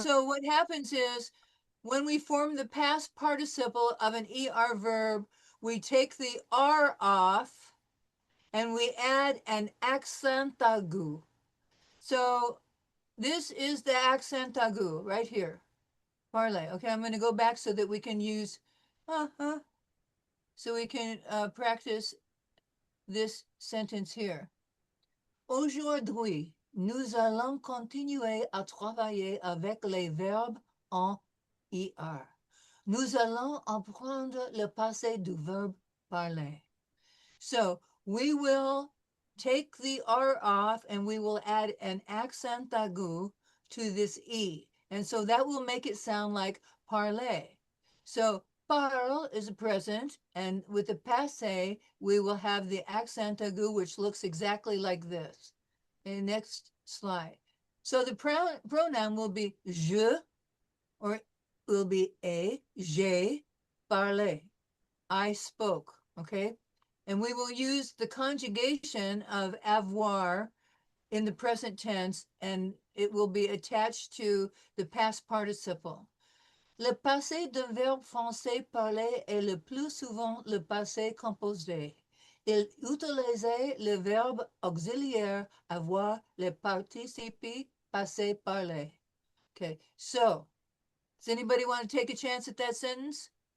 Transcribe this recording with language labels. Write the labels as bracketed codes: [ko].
[en] so what happens is when we form the past participle of an ER verb, we take the R off and we add an accent aigu. So this is the accent aigu right here. Parlay. Okay, I'm going to go back so that we can use, so we can practice this sentence here. [fr] Aujourd'hui, nous allons continuer à travailler avec les verbes en IR. Nous allons apprendre le passé du verbe parler. [en] So we will take the R off and we will add an accent aigu to this E. And so that will make it sound like parler. So parle is a present, and with the passé, we will have the accent aigu, which looks exactly like this. Okay, next slide. So the pronoun will be je, or will be [fr] j'ai parlé. [en] I spoke, okay? And we will use the conjugation of avoir in the present tense, and it will be attached to the past participle. [fr] Le passé d'un verbe français parlé est le plus souvent le passé composé. Il utilisait le verbe auxiliaire avoir, le participe passé parlé. [en] Okay, so does anybody want to take a chance at that sentence?